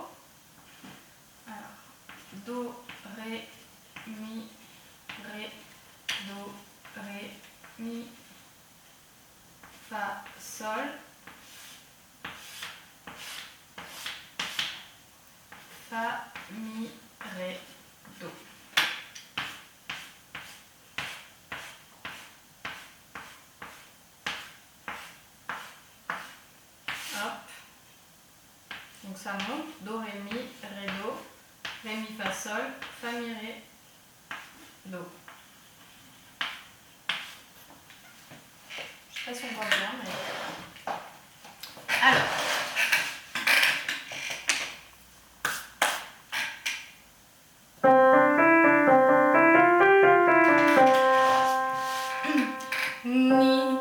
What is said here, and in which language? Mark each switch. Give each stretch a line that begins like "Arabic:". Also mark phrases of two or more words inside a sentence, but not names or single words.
French: Alors, do, ré, mi, ré, do, ré, mi, fa, sol, fa, mi, ré, do. Hop. Donc ça monte, do, ré, mi, ré, do, ré, mi, fa, sol, fa, mi, ré, do. Je sais pas si on voit bien, mais... Alors. Ni.